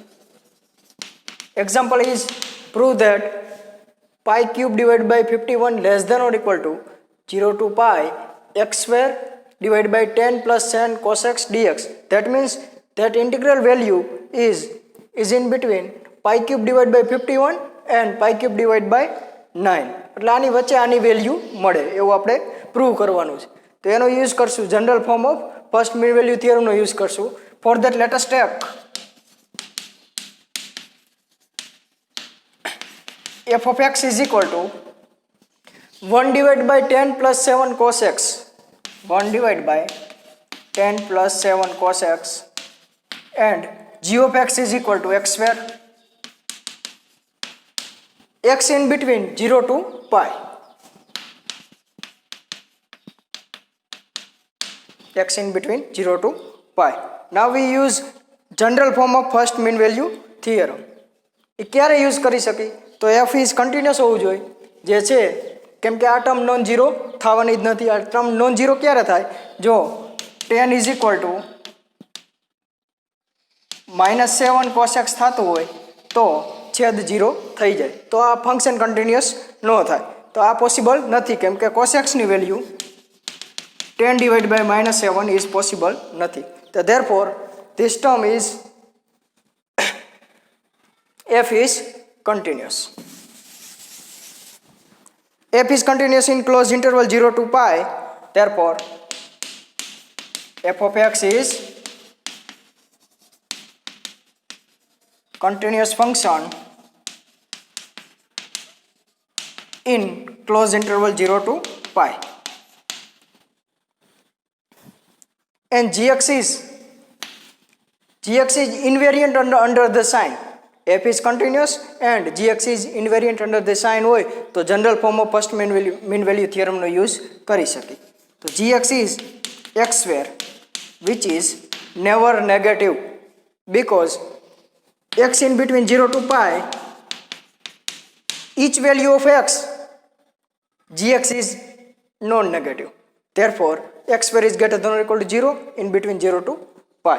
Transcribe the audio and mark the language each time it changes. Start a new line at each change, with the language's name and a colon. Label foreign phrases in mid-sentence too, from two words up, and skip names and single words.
English: Example is prove that pi cube divided by 51 less than or equal to 0 to pi x square divided by 10 plus sin cos x dx. That means that integral value is in between pi cube divided by 51 and pi cube divided by 9.
Gujarati: એટલે આની વચ્ચે આની વેલ્યુ મળે એવું આપણે પ્રૂવ કરવાનું છે. તો એનો યુઝ કરશું
English: general form of first mean value theorem
Gujarati: યુઝ કરશું.
English: for that let us take f of x is equal to 1 divided by 10 plus 7 cos x. 1 divided by 10 plus 7 cos x and g of x is equal to x square. X in between 0 to pi. X in between 0 to pi. Now we use general form of first mean value theorem.
Gujarati: એ ક્યારે યુઝ કરી શકી? તો
English: f is continuous
Gujarati: હોવું જોઈએ જે છે, કેમ કે આ ટર્મ
English: non zero
Gujarati: થવાની જ નથી. આ ટર્મ
English: non zero
Gujarati: ક્યારે થાય? જો
English: 10 is equal to -7 cos x
Gujarati: થતું હોય તો છેદ 0 થઈ જાય. તો આ ફંક્શન કન્ટિન્યુઅસ ન થાય. તો આ પોસિબલ નથી કેમ કે cos x ની વેલ્યુ
English: 10 divided by -7 is possible
Gujarati: નથી. તો
English: therefore this term is f is continuous. F is continuous in closed interval 0 to pi. Therefore f of x is continuous function in closed interval 0 to pi. And gx is invariant under the sign. F is continuous and gx is invariant under the sign
Gujarati: હોય તો
English: general form of first mean value theorem
Gujarati: નો use કરી શકી. તો
English: gx is x square which is never negative because x in between 0 to pi, each value of x, gx is non-negative. Therefore x square is greater than or equal to 0 in between 0 to pi.